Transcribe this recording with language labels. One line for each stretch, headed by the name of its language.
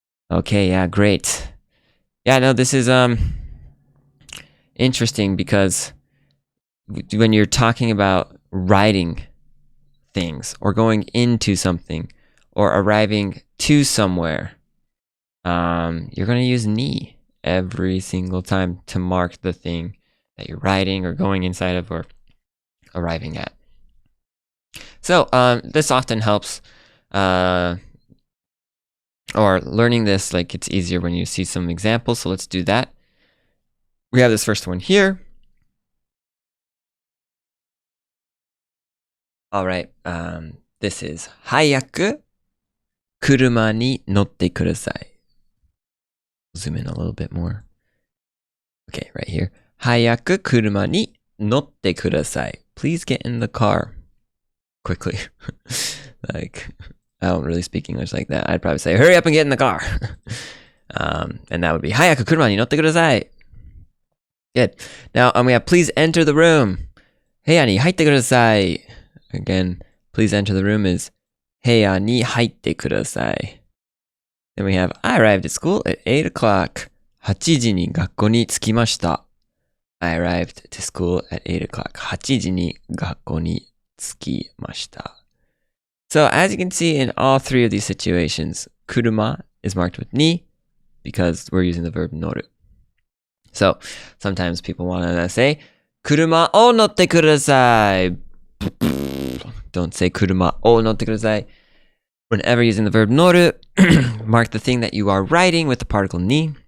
English: Okay, yeah, great. Yeah, no, this is interesting because when you're talking about writing things or going into something or arriving to somewhere, you're going to use ni every single time to mark the thing that you're writing or going inside of or arriving at. So this often helps or learning this, like it's easier when you see some examples. So let's do that. We have this first one here. All right. This is
Japanese: 早く車に乗ってください.
English: Zoom in a little bit more. Okay, right here.
Japanese: 早く車に乗ってください.
English: Please get in the car quickly. Like, I don't really speak English like that. I'd probably say, hurry up and get in the car. And that would be,
Japanese: 早く車に乗ってください.
English: Good. Now, we have, please enter the room.
Japanese: 部屋に入ってください.
English: Again, please enter the room is,
Japanese: 部屋に入ってください.
English: Then we have, I arrived at school at 8 o'clock.
Japanese: 8時に学校に着きました.
English: I arrived to school at 8 o'clock.
Japanese: 8時に学校に着きました.
English: So as you can see in all three of these situations, kuruma is marked with ni because we're using the verb noru. So sometimes people want to say,
Japanese: kuruma o notte kudasai.
English: Don't say
Japanese: kuruma o notte kudasai.
English: Whenever using the verb noru, mark the thing that you are writing with the particle ni.